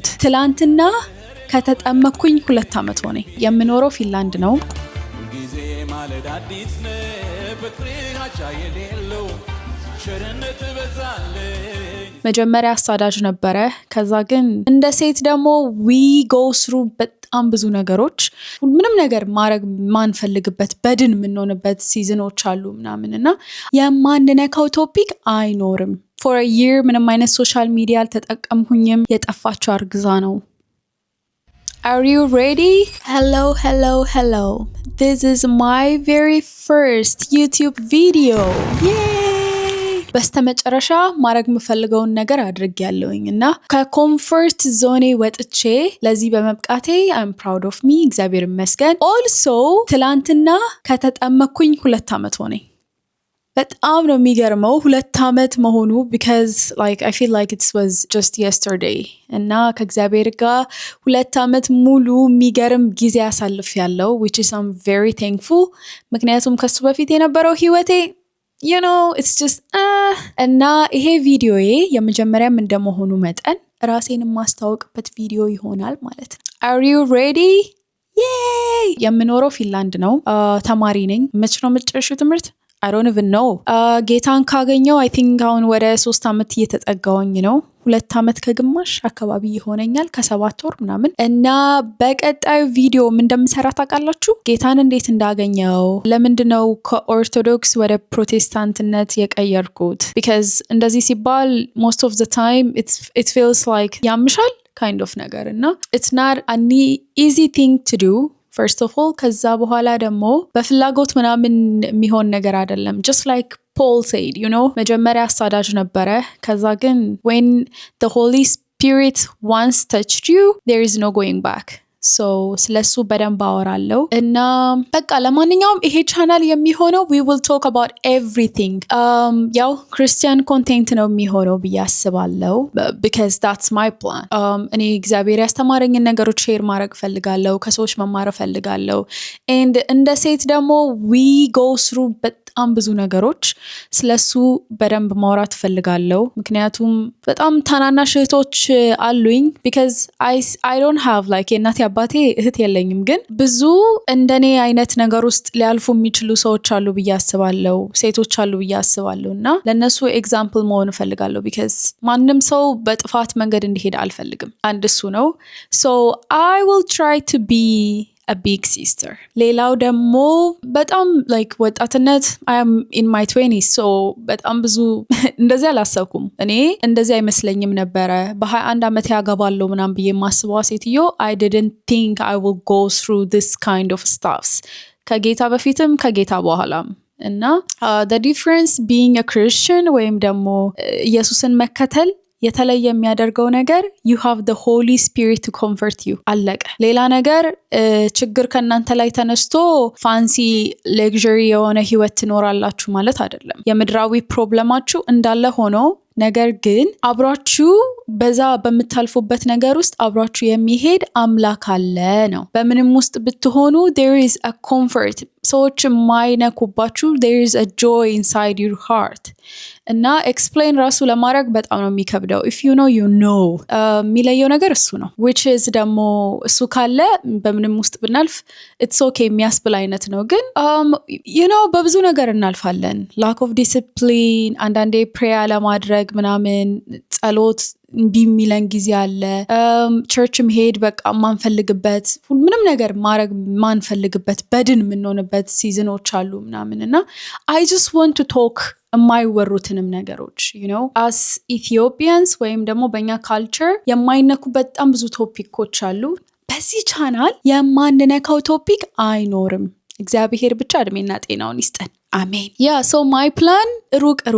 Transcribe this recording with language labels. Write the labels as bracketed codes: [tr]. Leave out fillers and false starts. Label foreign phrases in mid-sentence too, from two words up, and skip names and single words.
[am] ትላንትና ከተጠመኩኝ 2 ዓመት ሆነኝ። የምኖረው ፊንላንድ ነው። ጊዜ ማለዳ አዲስ ነው ፍቅርህ የሌለው ሸርነት በዛልኝ። መጀመሪያ አሳዳጅ ነበረ። ከዛ ግን እንደ ሴት ደግሞ [en] we go through [am] በጣም ብዙ ነገሮች ምንም ነገር ማድረግ ማንፈልግበት በድን የምንሆንበት ሲዝኖች አሉ ምናምን እና የማንነካው ቶፒክ አይኖርም። [en] for a year [am] ምንም አይነት [en] social media [am] አልተጠቀምኩኝም። የጠፋችው አርግዛ ነው። [en] Are you ready? Hello. This is my very first YouTube video. Yay! [am] በስተመጨረሻ ማድረግ የምፈልገውን ነገር አድርጌያለሁኝ እና ከኮምፎርት ዞኔ ወጥቼ ለዚህ በመብቃቴ [en] I'm proud of me። [am] እግዚአብሔር ይመስገን። Also ትላንትና ከተጠመኩኝ 2 ዓመት ሆነኝ። በጣም ነው የሚገርመው 2 ዓመት መሆኑ [en] because like I feel like it was just yesterday [am] እና ከእግዚአብሔር ጋር 2 ዓመት ሙሉ የሚገርም ጊዜ አሳልፌያለሁ [en] which is I'm very thankful። [am] ምክንያቱም ከሱ በፊት የነበረው ህይወቴ [en] you know it's just [am] እና ይሄ ቪዲዮዬ የመጀመሪያም እንደመሆኑ መጠን ራሴን ማስተዋወቅበት ቪዲዮ ይሆናል ማለት ነው። [en] Are you ready? Yay! [am] የምኖረው ፊንላንድ ነው። ተማሪ ነኝ። መቼ ነው የምጨርሽው ትምህርት? [en] I don't even know. [am] ጌታን ካገኘው [en] I think [am] አሁን ወደ 3 ዓመት እየተጠጋውኝ ነው። 2 ዓመት ከግማሽ አካባቢ ይሆነኛል ከ7 ወር ምናምን እና በቀጣዩ ቪዲዮ ምን እንደምሰራ ታውቃላችሁ? ጌታን እንዴት እንዳገኘው፣ ለምንድነው ከኦርቶዶክስ ወደ ፕሮቴስታንትነት የቀየርኩት? [en] because [am] እንደዚህ ሲባል [en] most of the time it feels like ያምሻል kind of [am] ነገር እና [en] it's not an easy thing to do. First of all [am] ከዛ በኋላ ደግሞ በፍላጎት ምናምን የሚሆን ነገር አይደለም። [en] just like Paul said, you know [am] መጀመሪያ አሳዳጅ ነበረ። ከዛ ግን [en] when the Holy Spirit once touched you there is no going back. [am] so ስለሱ በደንብ አወራለሁ እና በቃ ለማንኛውም ይሄ ቻናል የሚሆነው [en] we will talk about everything. [am] ያው [en] Christian content [am] ነው የሚሆነው ብዬ አስባለሁ [en] because that's my plan. [am] እኔ እግዚአብሔር ያስተማረኝን ነገሮች ሼር ማድረግ ፈልጋለሁ፣ ከሰዎች መማር ፈልጋለሁ and እንደ ሴት ደግሞ [en] we go through [am] በጣም ብዙ ነገሮች ስለሱ በደንብ ማውራት ፈልጋለሁ። ምክንያቱም በጣም ታናናሽ እህቶች አሉኝ [en] because I don't have like [am] የእናቴ አባቴ እህት የለኝም፣ ግን ብዙ እንደኔ አይነት ነገር ውስጥ ሊያልፉ የሚችሉ ሰዎች አሉ ብዬ አስባለሁ፣ ሴቶች አሉ ብዬ አስባለሁ እና ለነሱ ኤግዛምፕል መሆን እፈልጋለሁ because ማንም ሰው በጥፋት መንገድ እንዲሄድ አልፈልግም። አንድ እሱ ነው። [en] so I will try to be a big sister. [am] ሌላው ደግሞ በጣም like ወጣትነት [en] I am in my 20s so [am] በጣም ብዙ እንደዚህ አላሰብኩም። እኔ እንደዚህ አይመስለኝም ነበረ በ21 ዓመት ያገባለሁ ምናምን ብዬ ማስበው ሴትዮ [en] I didn't think I will go through this kind of stuffs [am] ከጌታ በፊትም ከጌታ በኋላም እና [en] the difference being a Christian [am] ወይም ደግሞ ኢየሱስን መከተል የተለየ የሚያደርገው ነገር [en] you have the Holy Spirit to comfort you [am] አለቀ። ሌላ ነገር ችግር ከናንተ ላይ ተነስቶ [en] fancy luxury [am] የሆነ ህይወት ትኖራላችሁ ማለት አይደለም። የምድራዊ ፕሮብለማችሁ እንዳለ ሆኖ ነገር ግን አብራችሁ በዛ በምታልፉበት ነገር ውስጥ አብራችሁ የሚሄድ አምላክ አለ ነው። በምንም ውስጥ ብትሆኑ [en] there is a comfort [am] ሰዎች የማይነኩባችሁ [en] there is a joy inside your heart [am] እና ኤክስፕሌን ራሱ ለማድረግ በጣም ነው የሚከብደው። [en] if you know you know [am] የሚለየው ነገር እሱ ነው [en] which is [am] ደግሞ እሱ ካለ በምንም ውስጥ ብናልፍ [en] it's okay [am] የሚያስብል አይነት ነው። ግን [en] you know [am] በብዙ ነገር እናልፋለን። [en] lack of discipline [am] አንዳንዴ ፕሬያ ለማድረግ ምናምን ጸሎት እምቢ የሚለን ጊዜ አለ። ቸርች መሄድ በቃ ማንፈልግበት ምንም ነገር ማድረግ ማንፈልግበት በድን የምንሆንበት ሲዝኖች አሉ ምናምን እና [en] I just want to talk [am] የማይወሩትንም ነገሮች [en] you know as Ethiopians [am] ወይም ደግሞ በእኛ ካልቸር የማይነኩ በጣም ብዙ ቶፒኮች አሉ። በዚህ ቻናል የማንነካው ቶፒክ አይኖርም። እግዚአብሔር ብቻ እድሜና ጤናውን ይስጠን። አሜን። ያ [en] so my plan [am] ሩቅ